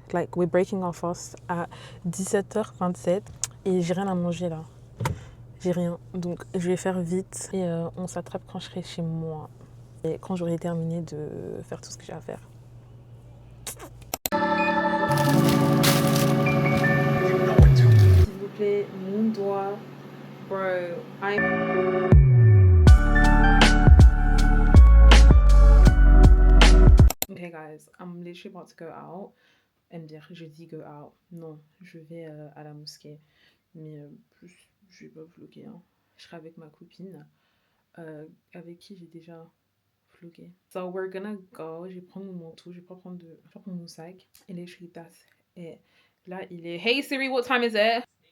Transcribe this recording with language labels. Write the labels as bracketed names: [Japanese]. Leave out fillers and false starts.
[English] Like, we're breaking our fast [French] à 17h27 et j'ai rien à manger là. J'ai rien. Donc, je vais faire vite et on s'attrape quand je serai chez moi. Et quand j'aurai terminé de faire tout ce que j'ai à faire. S'il vous plaît, mon doigt. [English] Bro, Okay guys, I'm literally about to go out. [French] Elle me dire, je dis go out. Non, je vais à la mosquée. Mais plus, je vais pas vlogger. Hein. Je serai avec ma copine, avec qui j'ai déjà vlogué. [English] So we're gonna go. [French] Je vais prendre mon manteau, je vais pas prendre mon sac. [English] Et literally that's it. [French] Là, il est... [English] Hey Siri, what time is it?